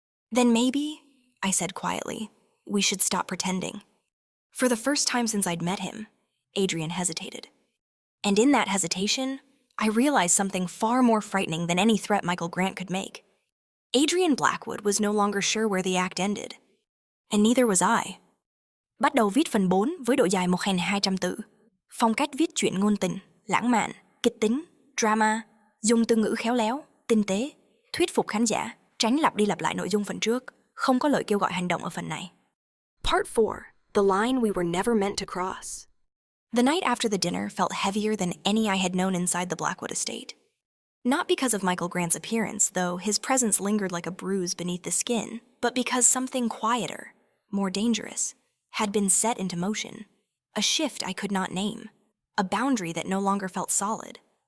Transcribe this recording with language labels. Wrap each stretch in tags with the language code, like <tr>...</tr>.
<en>"Then maybe," I said quietly, "we should stop pretending." For the first time since I'd met him, Adrian hesitated. And in that hesitation, I realized something far more frightening than any threat Michael Grant could make. Adrian Blackwood was no longer sure where the act ended. And neither was I.</en> <vi>Bắt đầu viết phần 4 với độ dài 1.200 từ. Phong cách viết truyện ngôn tình, lãng mạn, kịch tính, drama, dùng từ ngữ khéo léo, tinh tế, thuyết phục khán giả, tránh lặp đi lặp lại nội dung phần trước, không có lời kêu gọi hành động ở phần này.</vi> <en>Part 4, the line we were never meant to cross. The night after the dinner felt heavier than any I had known inside the Blackwood estate. Not because of Michael Grant's appearance, though his presence lingered like a bruise beneath the skin, but because something quieter, more dangerous, had been set into motion. A shift I could not name. A boundary that no longer felt solid.</en>